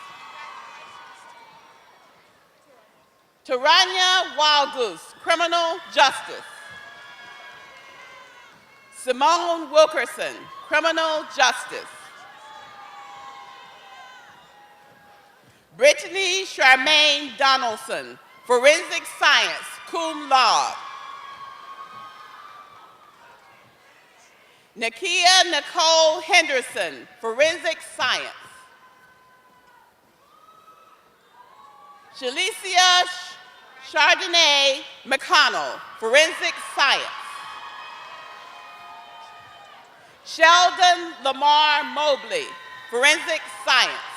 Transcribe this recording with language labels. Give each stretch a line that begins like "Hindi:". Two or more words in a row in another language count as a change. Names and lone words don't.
English: Taranya Wildgoose, criminal justice. Simone Wilkerson, criminal justice. Brittany Charmaine Donaldson, forensic science,
Latin: cum laude.
English: Nakia Nicole Henderson, forensic science. Shalicia Chardonnay McConnell, forensic science. Sheldon Lamar Mobley, forensic science.